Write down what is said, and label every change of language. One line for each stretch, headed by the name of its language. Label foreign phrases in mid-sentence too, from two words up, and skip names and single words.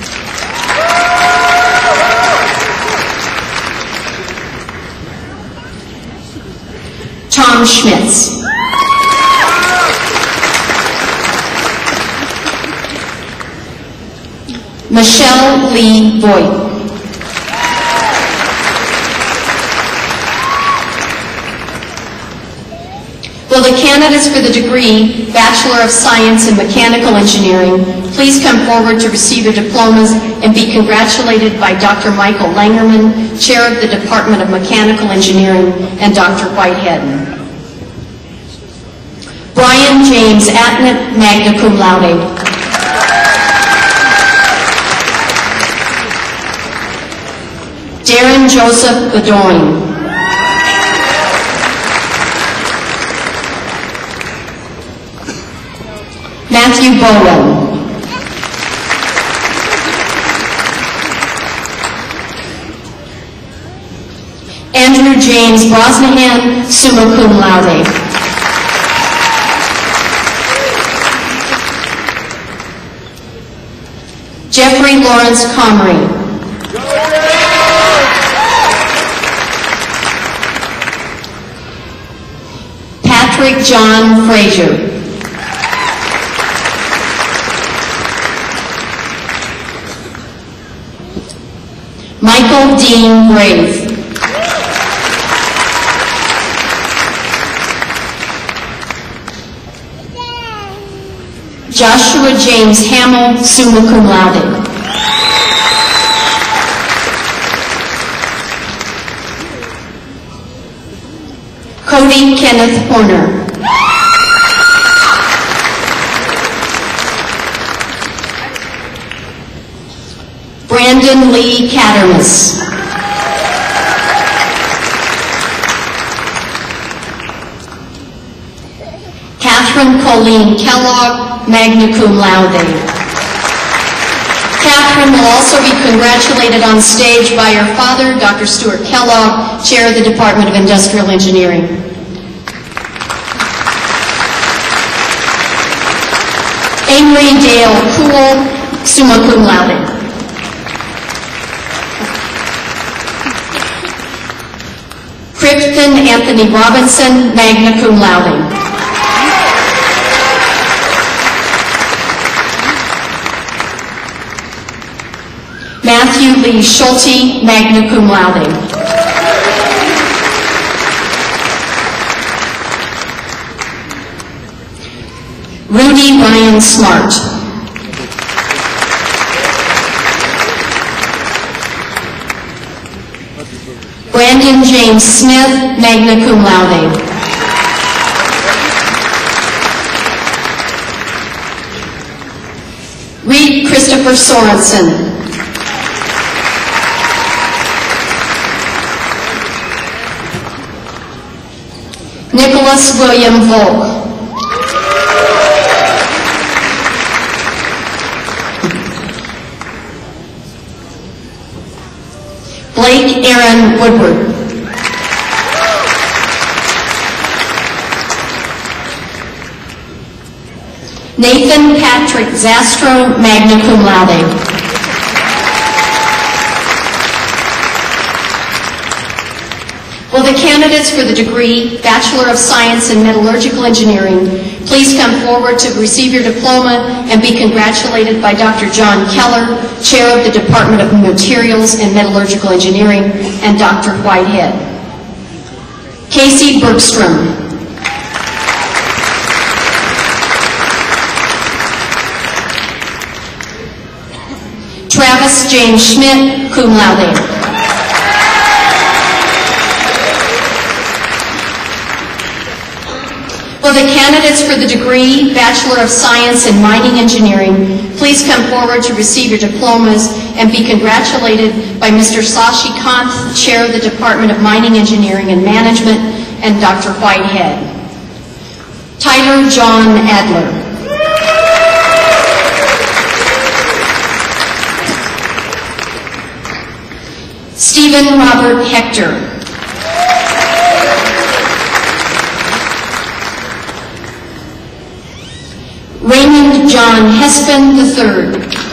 English: Tom Schmitz. Michelle Lee Voigt. Will the candidates for the degree Bachelor of Science in Mechanical Engineering please come forward to receive your diplomas and be congratulated by Dr. Michael Langerman, Chair of the Department of Mechanical Engineering, and Dr. Whitehead. Brian James Atnett,
Latin: magna cum laude.
English: Darren Joseph Bedoin. Matthew Bowen. Andrew James Brosnahan,
Latin: summa cum laude.
English: Jeffrey Lawrence Comrie. Patrick John Frazier. Michael Dean Brave. Joshua James Hamill,
Latin: summa cum laude.
English: Cody Kenneth Horner. Brandon Lee Cattermas. Catherine Colleen Kellogg,
Latin: magna cum laude.
English: Catherine will also be congratulated on stage by her father, Dr. Stuart Kellogg, Chair of the Department of Industrial Engineering. Henry Dale Poole,
Latin: summa cum laude.
English: Crichton Anthony Robinson,
Latin: magna cum laude.
English: Matthew Lee Schulte,
Latin: magna cum laude.
English: Rudy Ryan Smart. Brandon James Smith,
Latin: magna cum laude.
English: Reed Christopher Sorensen. Nicholas William Volk. Blake Aaron Woodward. Nathan Patrick Zastro,
Latin: magna cum laude.
English: Will the candidates for the degree Bachelor of Science in Metallurgical Engineering please come forward to receive your diploma and be congratulated by Dr. John Keller, Chair of the Department of Materials and Metallurgical Engineering, and Dr. Whitehead. Casey Bergstrom. Travis James Schmidt,
Latin: cum laude.
English: Will the candidates for the degree Bachelor of Science in Mining Engineering please come forward to receive your diplomas and be congratulated by Mr. Sashi Kant, Chair of the Department of Mining Engineering and Management, and Dr. Whitehead. Tyler John Adler. Stephen Robert Hector. Raymond John Hespen III.